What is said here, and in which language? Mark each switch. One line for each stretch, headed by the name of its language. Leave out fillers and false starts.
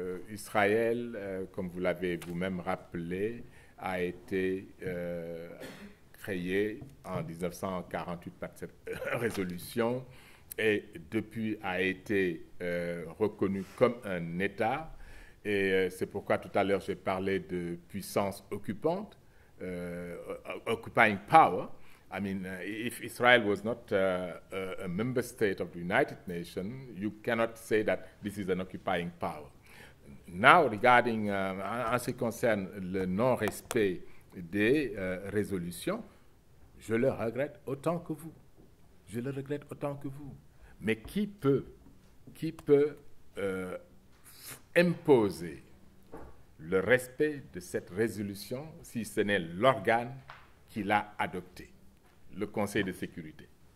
French: Israël, comme vous l'avez vous-même rappelé, a été créé en 1948 par cette résolution et depuis a été reconnu comme un État. Et c'est pourquoi tout à l'heure j'ai parlé de puissance occupante,
English: occupying power. I mean, if Israel was not a member state of the United Nations, you cannot say that this is an occupying power. Now, regarding,
French: en ce qui concerne le non-respect des résolutions, je le regrette autant que vous. je le regrette autant que vous. Mais qui peut imposer le respect de cette résolution si ce n'est l'organe qui l'a adoptée, le Conseil de sécurité?